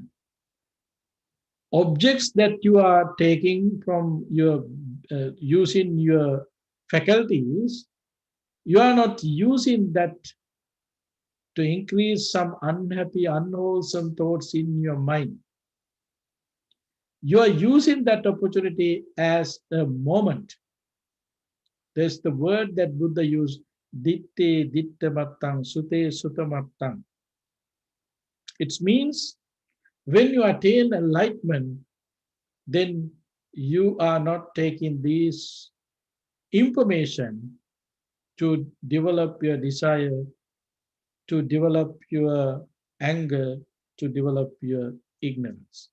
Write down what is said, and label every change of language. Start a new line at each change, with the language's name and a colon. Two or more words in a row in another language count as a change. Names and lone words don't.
English: Objects that you are taking from your using your faculties, you are not using that to increase some unhappy, unwholesome thoughts in your mind. You are using that opportunity as a moment. There's the word that Buddha used,
Pali: ditte dittamattang, sute sutamattang.
English: It means when you attain enlightenment, then you are not taking this information to develop your desire, to develop your anger, to develop your ignorance.